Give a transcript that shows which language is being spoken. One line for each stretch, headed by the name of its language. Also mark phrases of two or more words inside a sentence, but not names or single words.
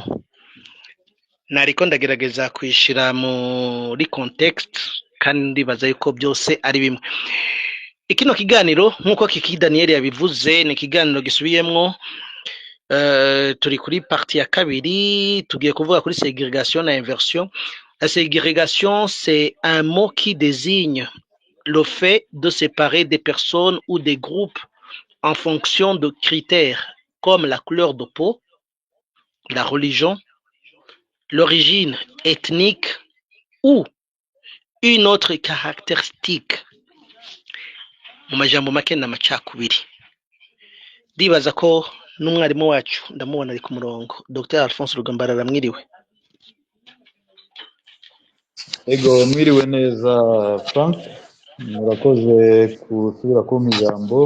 Rundi: Nariko ndagerageza kwishira muri context kandi ndibaza yuko byose ari bimwe. Ikino kiganiro nk'uko Kiki Daniel yabivuze ni ikiganiro gisubiyemwo turi kuri partie ya kabiri, tugiye kuvuga kuri ségrégation na inversion.
French: La ségrégation, c'est un mot qui désigne le fait de séparer des personnes ou des groupes en fonction de critères comme la couleur de peau, la religion, l'origine ethnique ou une autre caractéristique.
Rundi: Mu majambo make n'amacakubiri. Ndibaza ko n'umwarimu wacu ndamubona ari ku murongo, Dr Alphonse Rugambarara, mwiriwe. Ego mwiriwe neza Frank, murakoze kusubira kumpa ijambo.